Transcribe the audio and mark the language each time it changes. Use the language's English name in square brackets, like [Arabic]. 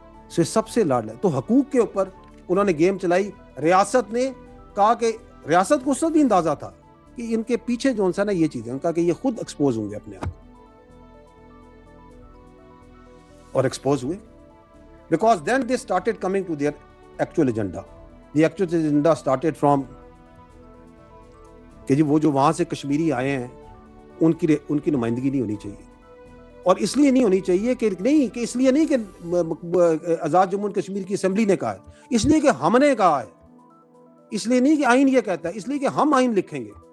[English] So [Urdu] سب سے لاڈلا ہے. تو حقوق کے اوپر انہوں نے گیم چلائی. ریاست نے کہا کہ ریاست کو اس وقت بھی اندازہ تھا کہ ان کے پیچھے جو ہے نا یہ چیزیں, ان کا کہ یہ خود ایکسپوز ہوں گے اپنے آپ, اور ایکسپوز ہوئے. [English] Because then they started coming to their actual agenda. The actual agenda started from [Urdu] کہ جی وہ جو وہاں سے کشمیری آئے ہیں ان کی نمائندگی نہیں ہونی چاہیے. اور اس لیے نہیں ہونی چاہیے کہ اس لیے نہیں کہ آزاد جموں و کشمیر کی اسمبلی نے کہا ہے, اس لیے کہ ہم نے کہا ہے, اس لیے نہیں کہ آئین یہ کہتا ہے, اس لیے کہ ہم آئین لکھیں گے.